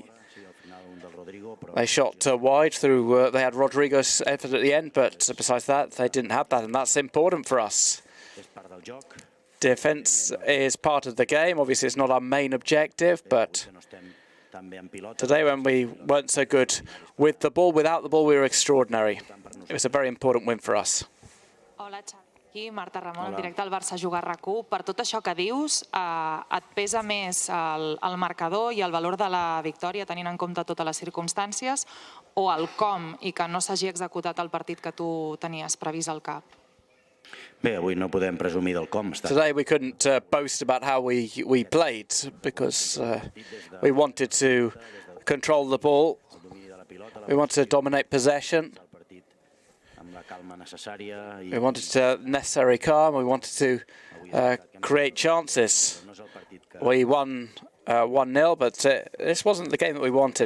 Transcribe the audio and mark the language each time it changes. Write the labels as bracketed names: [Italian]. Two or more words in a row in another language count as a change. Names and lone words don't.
[English] They shot wide through, they had Rodrigo's effort at the end, but besides that, they didn't have that, and that's important for us. Defense is part of the game. Obviously, it's not our main objective, but today when we weren't so good with the ball, without the ball, we were extraordinary. It was a very important win for us. [Catalan] Hola, aquí Marta Ramon, directe al Barça Jugar RAC1. Per tot això que dius, et pesa més el marcador i el valor de la victòria tenint en compte totes les circumstàncies, o el com i que no s'hagi executat el partit que tu tenies previst al cap? Bé, avui no podem presumir del com. [English] Today we couldn't boast about how we played because we wanted to control the ball. We wanted to dominate possession. We wanted necessary calm. We wanted to create chances. We won 1-0, but this wasn't the game that we wanted.